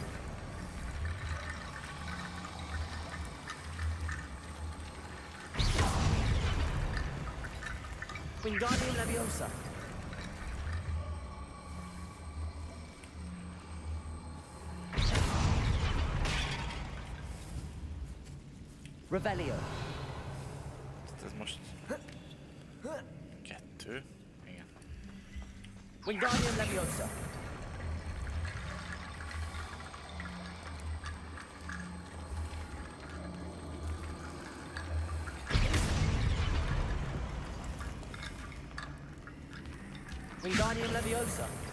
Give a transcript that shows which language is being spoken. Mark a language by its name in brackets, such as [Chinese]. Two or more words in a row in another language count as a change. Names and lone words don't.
[Hungarian] Wingardium Leviosa. Revelio. Ez most... 2. Igen. Wingardium Leviosa. Wingardium Leviosa.